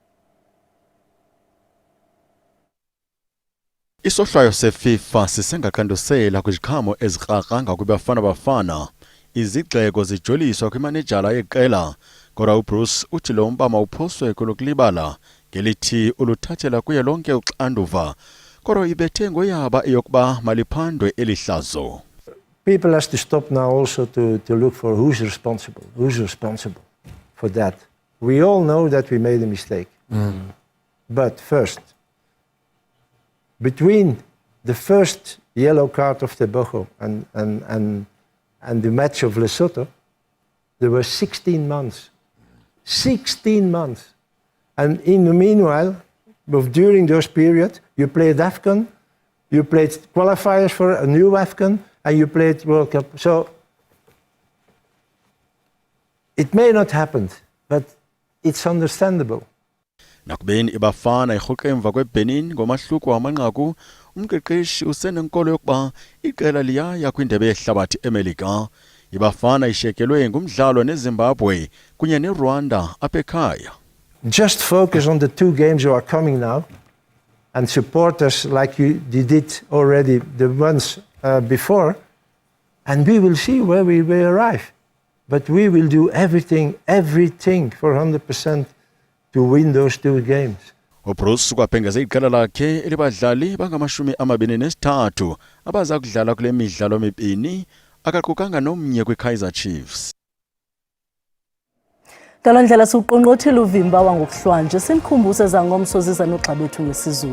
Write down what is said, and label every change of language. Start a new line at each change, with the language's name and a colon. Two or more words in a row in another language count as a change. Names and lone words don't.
Xhosa: Isohlwayo seFIFA sisengakhandusela kwiziqhamo ezikraranga kwibafana bafana. Izigxeko zijoliswa kwimanejala yeqela, kodwa uBruce uthi lo mbama uphoswe kolokulibala ngelithi uluthathela kuye lonke uxanduva, kodwa ibethe ngoyaba eyokuba maliphandwe elihlazo.
English: People has to stop now also to look for who's responsible for that. We all know that we made a mistake. But first, between the first yellow card of Tebogo and the match of Lesotho, there were 16 months. 16 months. And in the meanwhile, during those periods, you played AFCON, you played qualifiers for a new AFCON, and you played World Cup. So it may not happen, but it's understandable.
Xhosa: Nakubeni ibafana irhuqe emva kweBenin ngomahluko wamanqaku, umqeqeshi usenenkolo yokuba iqela liyaya kwindebe yehlabathi eMelika. Ibafana ishekelwe ngumdlalo neZimbabwe kunye neRwanda apha ekhaya.
English: Just focus on the 2 games you are coming now and support us like you did already the ones before, and we will see where we will arrive. But we will do everything for 100% to win those 2 games.
Xhosa: uBruce kwaphengeze iqela lakhe elibadlali bangama-23 abaza kudlala kule midlalo emibini, akaqukanga nomnye kwiKaizer Chiefs. Ngalo ndlela siuqongqothile uvimba wangokuhlwanje, simkhumbuze zangomso ziza nogxa bethu ngesizulu.